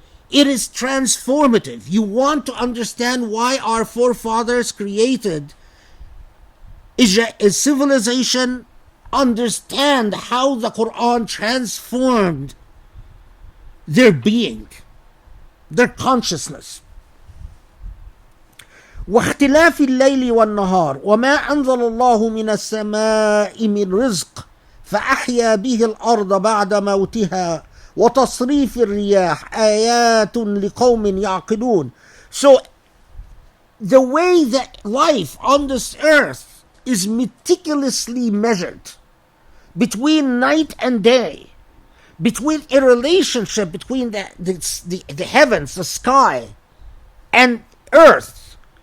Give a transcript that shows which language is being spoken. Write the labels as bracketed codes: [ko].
[en] It is transformative. You want to understand why our forefathers created a civilization? Understand how the Quran transformed their being, their consciousness. [ar] واختلاف الليل والنهار وما أنزل الله من السماء من رزق فأحيا به الأرض بعد موتها وتصريف الرياح آيات لقوم يعقلون. [en] So the way that life on this earth is meticulously measured between night and day, between a relationship between the heavens, the sky, and earth.